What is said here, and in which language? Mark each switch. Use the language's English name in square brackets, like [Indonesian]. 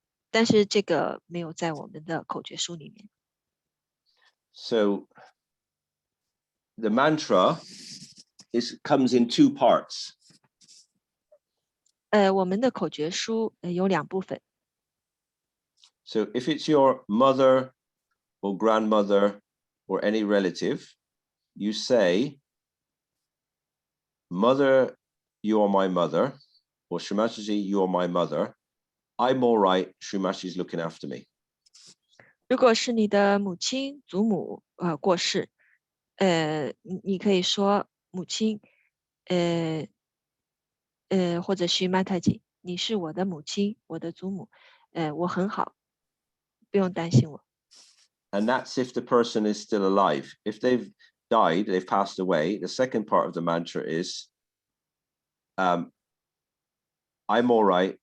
[Chinese] 但是这个没有在我们的口诀书里面。 [English] So the mantra comes in two parts. [Chinese] 我们的口诀书有2部分。 [English] So if it's your mother or grandmother or any relative, you say, Mother, you are my mother, or Shrimataji, you are my mother. I'm all right. Shrimaji's looking after me. [Chinese] 如果是你的母亲、祖母过世，你可以说母亲，或者是妈太吉，你是我的母亲，我的祖母，我很好，不用担心我。 [English] And that's if the person is still alive. If they've died, they've passed away, the second part of the mantra is, I'm all right.